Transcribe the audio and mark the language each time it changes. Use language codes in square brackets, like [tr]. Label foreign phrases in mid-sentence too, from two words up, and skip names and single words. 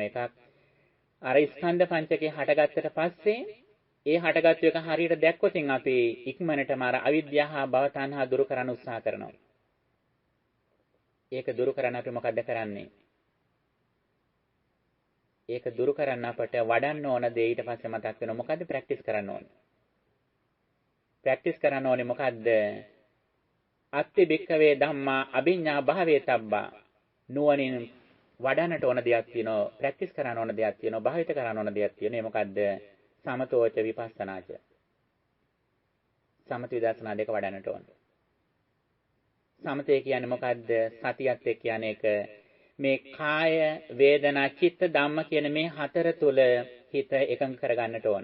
[si] එකක් අර ස්කන්ධ පංචකේ හටගත්තට පස්සේ ඒ හටගත්තු එක හරියට දැක්කොත් අපි ඉක්මනටම අර අවිද්‍යාව හා භව තණ්හා දුරු කරන්න උත්සාහ කරනවා. ඒක දුරු කරන්න අපි මොකද්ද කරන්නේ? ඒක දුරු කරන්න අපට වඩන්න ඕන දේ ඊට පස්සේ මතක් වෙනවා. මොකද්ද ප්‍රැක්ටිස් කරන්න ඕනේ? ප්‍රැක්ටිස් කරන්න ඕනේ මොකද්ද? [pi] අත්ති භික්ඛවේ ධම්මා අභිඤ්ඤා භාවේ තබ්බා. [si] නුවණින් වඩන්නට ඕන දෙයක් තියෙනවා, ප්‍රැක්ටිස් කරන්න ඕන දෙයක් තියෙනවා, භාවිත කරන්න ඕන දෙයක් තියෙනවා. ඒ මොකද්ද? [pi] සමතෝච විපස්සනාච. [si] සමත විදර්ශනා දෙක වඩන්නට ඕන. සමතේ කියන්නේ මොකද්ද? සතියත් එක්ක කියන්නේ ඒක මේ කාය, වේදනා, චිත්ත, ධම්ම කියන මේ හතර තුල හිත එකඟ කරගන්නට ඕන.